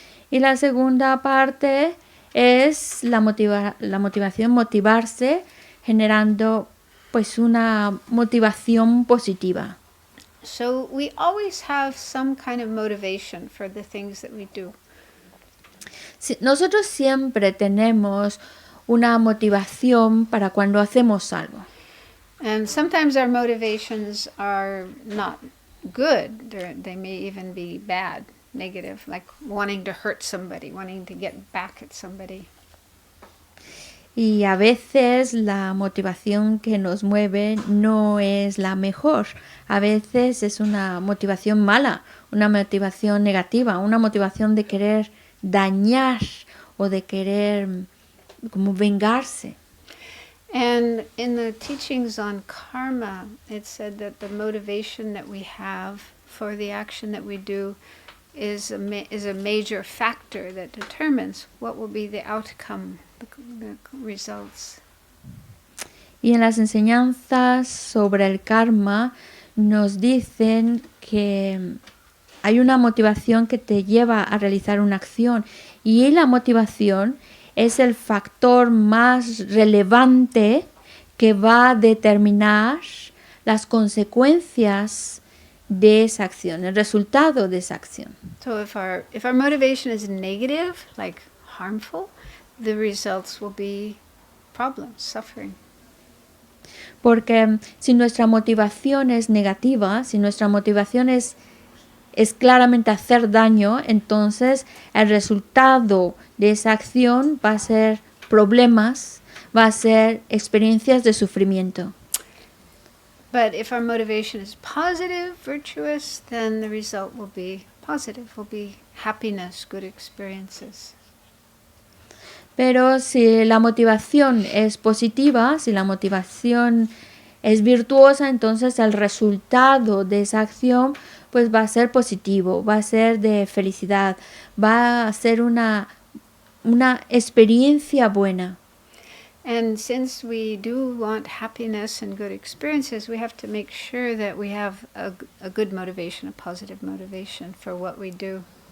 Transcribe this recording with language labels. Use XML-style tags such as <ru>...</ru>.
<es>Y la segunda parte es la motivación, motivarse, generando pues una motivación positiva.</es> <en>So we always have some kind of motivation for the things that we do.</en> <es>Nosotros siempre tenemos una motivación para cuando hacemos algo.</es> <en>And sometimes our motivations are not good. They may even be bad, negative, like wanting to hurt somebody, wanting to get back at somebody.</en> <es>Y a veces la motivación que nos mueve no es la mejor. A veces es una motivación mala, una motivación negativa, una motivación de querer dañar o de querer como vengarse.</es> <en>And in the teachings on karma, it said that the motivation that we have for the action that we do is a major factor that determines what will be the outcome, the results.</en> <es>Y en las enseñanzas sobre el karma nos dicen que hay una motivación que te lleva a realizar una acción, y la motivación es el factor más relevante que va a determinar las consecuencias de esa acción, el resultado de esa acción.</es> <en>So if our motivation is negative, like harmful, the results will be problems, suffering.</en> <es>Porque si nuestra motivación es negativa, si nuestra motivación es claramente hacer daño, entonces el resultado de esa acción va a ser problemas, va a ser experiencias de sufrimiento.</es> <en>But if our motivation is positive, virtuous, then the result will be positive, will be happiness, good experiences.</en> <es>Pero si la motivación es positiva, si la motivación es virtuosa, entonces el resultado de esa acción pues va a ser positivo, va a ser de felicidad, va a ser una experiencia buena.</es> <en>And since we do want happiness and good experiences, we have to make sure that we have a good motivation, a positive motivation for what we do.</en>